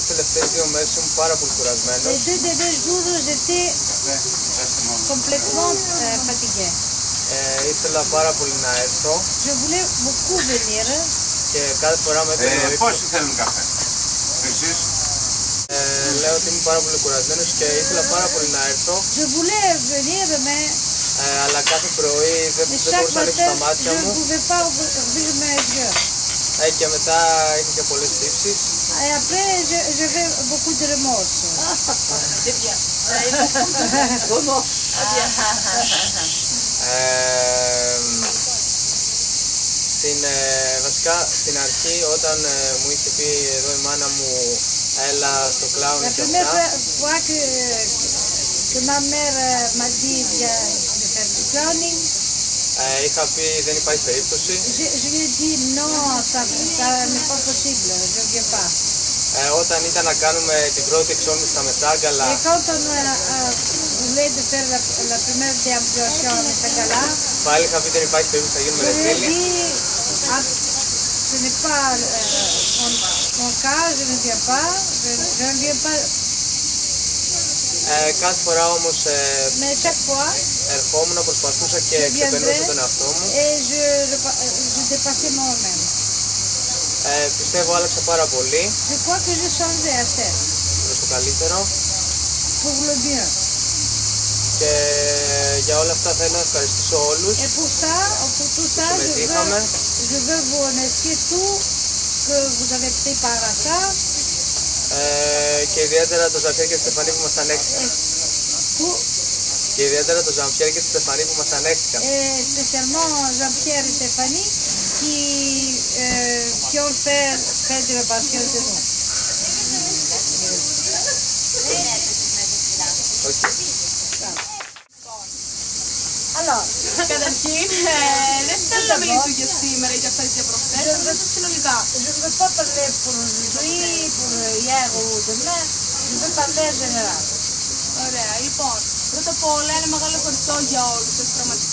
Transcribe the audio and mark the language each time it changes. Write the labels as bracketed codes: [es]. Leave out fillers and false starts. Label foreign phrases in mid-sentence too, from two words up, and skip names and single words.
[el] τελευταίες 2 μέρες ήμουν πάρα πολύ κουρασμένος. [fr] Les 2 derniers jours, j'étais complètement fatigué. [el] Ήθελα πάρα πολύ να έρθω. [fr] Je voulais beaucoup venir. [el] Και κάθε φορά με έπαιρνε ο ύπνος. Πόσοι θέλουν καφέ? Εσείς? Λέω ότι ήμουν πάρα πολύ κουρασμένος και ήθελα πάρα πολύ να έρθω. [fr] Je voulais venir, mais [el] Αλλά κάθε πρωί δεν μπορούσα να ανοίξω τα μάτια [fr] je ne [el] μου. [fr] pouvais pas ouvrir mes yeux. [el] Και μετά είχα και πολλές τύψεις. [fr] Et après, j'avais beaucoup de remords. C'est bien. Comment? [el] Βασικά στην αρχή όταν μου είχε πει εδώ η μάνα μου έλα στο κλάουν [fr] La [el] και [fr] première [el] αυτά, [fr] fois que ma mère m'a dit viens de faire du clowning, [el] είχα πει δεν υπάρχει περίπτωση. [fr] je lui ai dit non, ça n'est pas possible, je ne viens pas. [el] Όταν ήταν να κάνουμε την πρώτη εξόρμηση στα Μεσάγκαλα, [fr] Et quand on voulait de faire la première déambulation à Messagala, [el] πάλι είχα πει δεν υπάρχει περίπτωση να γίνουμε [fr] je lui ai [el] ρεζίλοι. [fr] dit ce n'est pas mon cas, je ne viens pas, je ne viens pas. [el] Κάθε φορά όμως [fr] Mais chaque fois, [el] ερχόμουν, προσπαθούσα και [fr] je [el] ξεπερνούσα [fr] viendrais [el] τον εαυτό μου. [fr] et je dépassais moi-même. [el] Πιστεύω άλλαξα πάρα πολύ [fr] Je crois que j'ai changé assez, [el] προς το καλύτερο [fr] pour le mieux. [el] και για όλα αυτά θέλω να ευχαριστήσω όλους. [fr] Et pour tout ça, je veux vous remercier tout que vous avez pris part à ça. [el] Και ιδιαίτερα το Ζαμπιέρ και τη Στεφανή που μας ανέχτηκαν. Και ιδιαίτερα το Ζαμπιέρ και τη Στεφανή που μας ανέχτηκαν. [fr] Et spécialement Jean-Pierre et Stéphanie qui ont fait de la passion de nous. Alors, [el] Καταρχήν, δεν θέλω να μιλήσω για σήμερα ή για αυτές και προχθές, αλλά μιλήσω συνολικά. [fr] je ne veux pas parler pour aujourd'hui, pour hier ou demain, je veux parler en général. [el] Ωραία, λοιπόν, πρώτα απ' όλα ένα μεγάλο ευχαριστώ για όλους σας πραγματικά